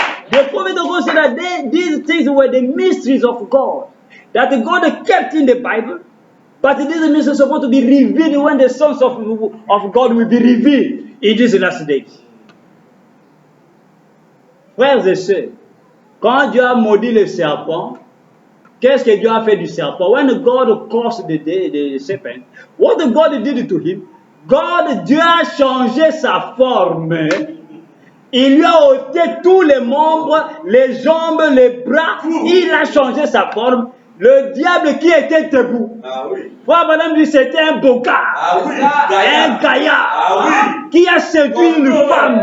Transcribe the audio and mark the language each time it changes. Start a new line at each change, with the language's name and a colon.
English: The prophet of God said that these things were the mysteries of God, that God kept in the Bible, but these mysteries are supposed to be revealed when the sons of God will be revealed in these last days.
French: Frères et sœurs, quand Dieu a maudit le serpent, qu'est-ce que Dieu a fait du serpent?
English: When God cursed the serpent, what God did to him?
French: Dieu a changé sa forme. Il lui a ôté tous les membres, les jambes, les bras. Il a changé sa forme. Le diable qui était debout. Ah oui. Frère Madame dit c'était un beau gars. Ah oui. Un gaillard. Ah oui. Qui a séduit une femme.